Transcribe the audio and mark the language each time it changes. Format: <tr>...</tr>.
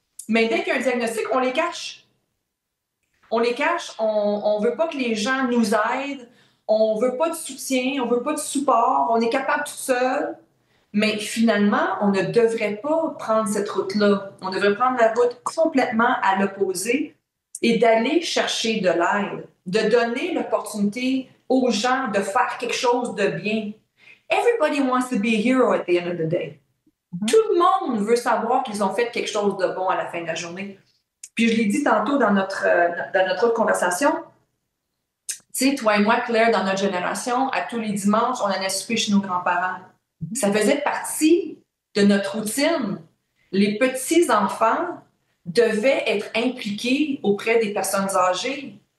<fr>Mais dès qu'il y a un diagnostic, on les cache. On les cache, on ne veut pas que les gens nous aident, on ne veut pas de soutien, on ne veut pas de support, on est capable tout seul. Mais finalement, on ne devrait pas prendre cette route-là. On devrait prendre la route complètement à l'opposé et d'aller chercher de l'aide, de donner l'opportunité aux gens de faire quelque chose de bien.</fr> <en>Everybody wants to be a hero at the end of the day.</en> <fr>Tout le monde veut savoir qu'ils ont fait quelque chose de bon à la fin de la journée. Puis je l'ai dit tantôt dans notre autre conversation, tu sais, toi et moi, Claire, dans notre génération, à tous les dimanches, on allait souper chez nos grands-parents. Ça faisait partie de notre routine. Les petits-enfants devaient être impliqués auprès des personnes âgées.</fr>